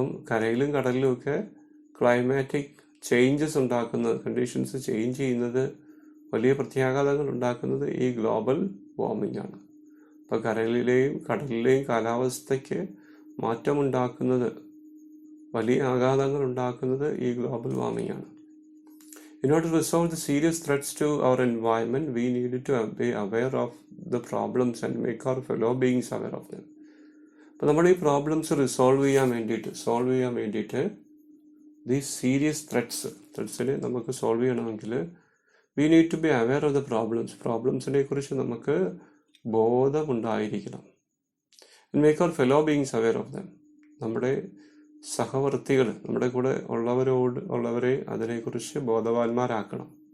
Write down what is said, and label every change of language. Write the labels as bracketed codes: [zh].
[ml] കരയിലും കടലിലും ഒക്കെ ക്ലൈമാറ്റിക് ചേഞ്ചസ് ഉണ്ടാക്കുന്നത്, കണ്ടീഷൻസ് ചേഞ്ച് ചെയ്യുന്നത്, വലിയ പ്രത്യാഘാതങ്ങൾ ഉണ്ടാക്കുന്നത് ഈ ഗ്ലോബൽ വാർമിംഗ് ആണ്. അപ്പോൾ കരയിലെയും കടലിലെയും കാലാവസ്ഥയ്ക്ക് മാറ്റമുണ്ടാക്കുന്നത്, വലിയ ആഘാതങ്ങൾ ഉണ്ടാക്കുന്നത് ഈ ഗ്ലോബൽ വാർമിംഗ് ആണ്. [en] In order to resolve the serious threats to our environment, we needed to be aware of the problems and make our fellow beings aware of them. [ml] അപ്പോൾ നമ്മൾ ഈ പ്രോബ്ലംസ് സോൾവ് ചെയ്യാൻ വേണ്ടിയിട്ട് ഈ സീരിയസ് ത്രെറ്റ്സിനെ നമുക്ക് solve ചെയ്യണമെങ്കിൽ [en] we need to be aware of the [ml] പ്രോബ്ലംസിനെ കുറിച്ച് നമുക്ക് ബോധമുണ്ടായിരിക്കണം. [en] And make our fellow beings aware of them. [ml] നമ്മുടെ സഹവർത്തികൾ, നമ്മുടെ കൂടെ ഉള്ളവരെ അതിനെക്കുറിച്ച് ബോധവാന്മാരാക്കണം.